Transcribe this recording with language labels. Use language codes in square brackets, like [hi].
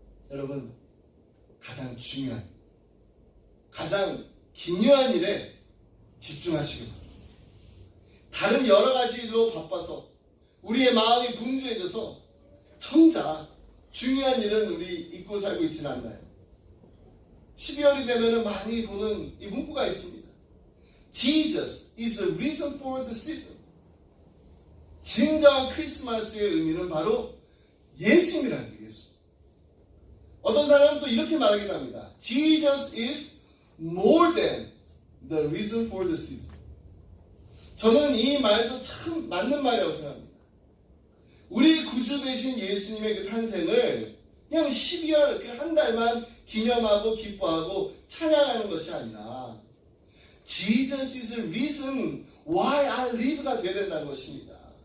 [ko] 여러분, 가장 중요한, 가장 기묘한 일에 집중하시기 바랍니다. 다른 여러 가지 일로 바빠서 우리의 마음이 분주해져서 정작 중요한 일은 우리 잊고 살고 있지는 않나요? 12월이 되면 많이 보는 이 문구가 있습니다. [en] Jesus is the reason for the season. [ko] 진정한 크리스마스의 의미는 바로 예수님이라는 게 예수. 어떤 사람은 또 이렇게 말하기도 합니다. [en] Jesus is more than the reason for the season. [ko] 저는 이 말도 참 맞는 말이라고 생각합니다. 우리 구주 되신 예수님의 그 탄생을 그냥 12월 그 한 달만 기념하고 기뻐하고 찬양하는 것이 아니라 [en] Jesus is the reason why I live [ko] 가 되어야 된다는 것입니다.